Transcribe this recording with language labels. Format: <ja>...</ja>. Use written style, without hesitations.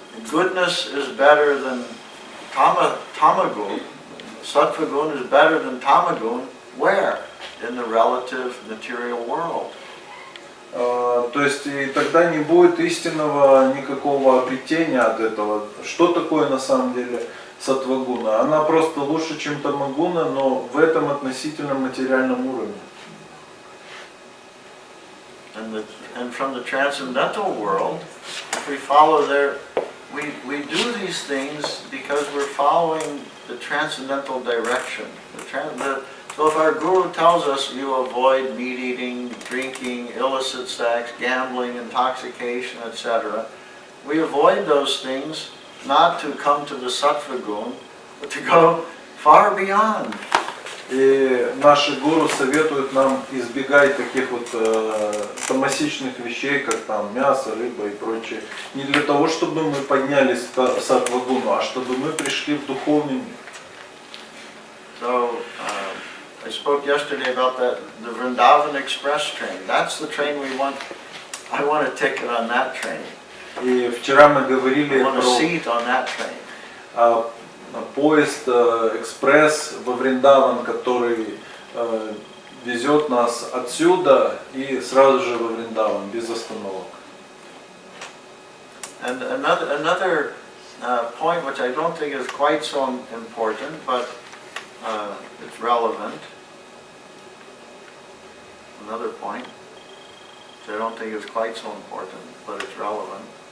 <en>Goodness is better than tamagun. Sattvagun is better than tamagun. Where? In the relative material world.</en> <ru>То есть и тогда не будет истинного никакого обретения от этого. Что такое на самом деле саттвагуна? Она просто лучше, чем тамагуна, но в этом относительном материальном уровне.</ru> <en>And from the transcendental world, if we follow we do these things because we're following the transcendental direction. So if our guru tells us you avoid meat eating, drinking, illicit sex, gambling, intoxication, etc., we avoid those things not to come to the sattva gun, but to go far beyond.</en> <ru>И наши гуру советуют нам избегать таких вот тамасичных вещей, как там мясо, рыба и прочее. Не для того, чтобы мы поднялись в саттвагуну, а чтобы мы пришли в духовный мир.</ru> <en>So, I spoke yesterday about the Vrindavan Express train. That's the train we want. I want a ticket on that train.</en> <ru>И вчера мы говорили</ru> <en>I want a</en> <ru>про</ru> <en>seat on that train.</en> <ru>Поезд экспресс во Вриндаван, который везет нас отсюда и сразу же во Вриндаван без остановок.</ru> <en>And another point which I don't think is quite so important, but it's relevant. Another point which I don't think is quite so important, but it's relevant.</en>